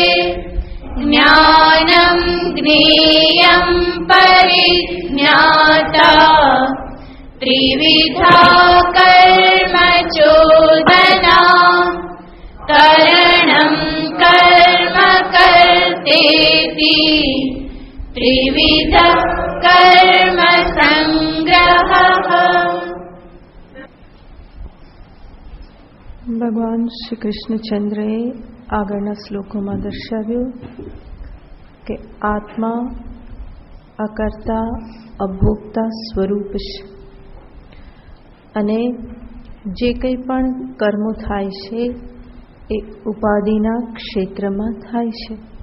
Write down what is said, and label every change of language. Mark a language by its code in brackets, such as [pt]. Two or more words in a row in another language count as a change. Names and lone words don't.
[sa] ज्ञानं ज्ञेयं परिज्ञाता त्रिविधा कर्म चोदना करणं कर्म कर्तेति त्रिविधः कर्म संग्रहः। [gu] ભગવાન શ્રી કૃષ્ણચંદ્રએ આગળના શ્લોકોમાં દર્શાવ્યું કે આત્મા અકર્તા અભોક્તા સ્વરૂપ છે અને જે કંઈ પણ કર્મો થાય છે એ ઉપાધિના ક્ષેત્રમાં થાય છે.